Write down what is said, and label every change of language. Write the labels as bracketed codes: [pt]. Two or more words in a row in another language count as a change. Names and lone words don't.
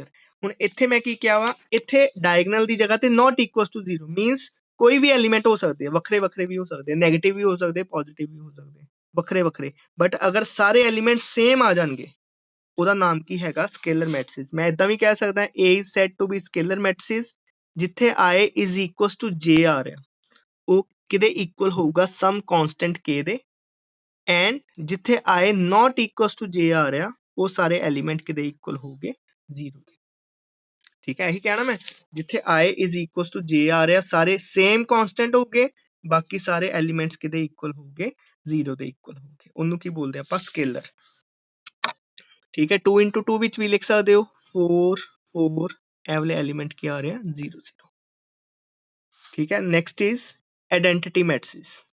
[pa] ਹੁਣ ਇੱਥੇ ਮੈਂ ਕੀ ਕਿਹਾ ਵਾ, ਇੱਥੇ ਡਾਇਗਨਲ ਦੀ ਜਗ੍ਹਾ ਤੇ [en] not equal to 0 means [pa] ਕੋਈ ਵੀ ਐਲੀਮੈਂਟ ਹੋ ਸਕਦੇ ਆ, ਵੱਖਰੇ ਵੱਖਰੇ ਵੀ ਹੋ ਸਕਦੇ, ਨੈਗੇਟਿਵ ਵੀ ਹੋ ਸਕਦੇ, ਪੋਜ਼ਿਟਿਵ ਵੀ ਹੋ ਸਕਦੇ, ਵੱਖਰੇ ਵੱਖਰੇ। ਬਟ ਅਗਰ ਸਾਰੇ ਐਲੀਮੈਂਟ ਸੇਮ ਆ ਜਾਣਗੇ, ਉਹਦਾ ਨਾਮ ਕੀ ਹੈਗਾ, [en] scalar matrix. [pa] ਮੈਂ ਇਦਾਂ ਵੀ ਕਹਿ ਸਕਦਾ [en] A is said to be scalar matrices, [pa] ਜਿੱਥੇ [en] I is equals to J [pa] ਆ ਰਿਹਾ, ਉਹ ਕਿਹਦੇ ਇਕੁਅਲ ਹੋਊਗਾ, [en] some constant K [pa] ਦੇ। ਐਂਡ ਜਿੱਥੇ [en] I not equals to J [pa] ਆ ਰਿਹਾ, ਉਹ ਸਾਰੇ ਐਲੀਮੈਂਟ ਕਿਹਦੇ ਇਕੁਅਲ ਹੋਊਗੇ, 0 ਦੇ। ਠੀਕ ਹੈ, ਇਹੀ ਕਹਿਣਾ ਮੈਂ, ਜਿੱਥੇ [en] I is equals to J [pa] ਆ ਰਿਹਾ, ਸਾਰੇ [en] same constant [pa] ਹੋਗੇ, ਬਾਕੀ ਸਾਰੇ ਐਲੀਮੈਂਟਸ ਕਿਹਦੇ ਇਕੁਅਲ ਹੋਗੇ, 0 ਦੇ ਇਕੁਅਲ ਹੋਗੇ, ਉਹਨੂੰ ਕੀ ਬੋਲਦੇ ਆਪਾਂ, ਸਕੇਲਰ। ਠੀਕ ਹੈ, 2 into 2 ਵਿੱਚ ਵੀ ਲਿਖ ਸਕਦੇ ਹੋ 4 4, ਇਹ ਵਾਲੇ ਐਲੀਮੈਂਟ ਕੀ ਆ ਰਿਹਾ, 0 0। ਠੀਕ ਹੈ, [en] next is identity matrix.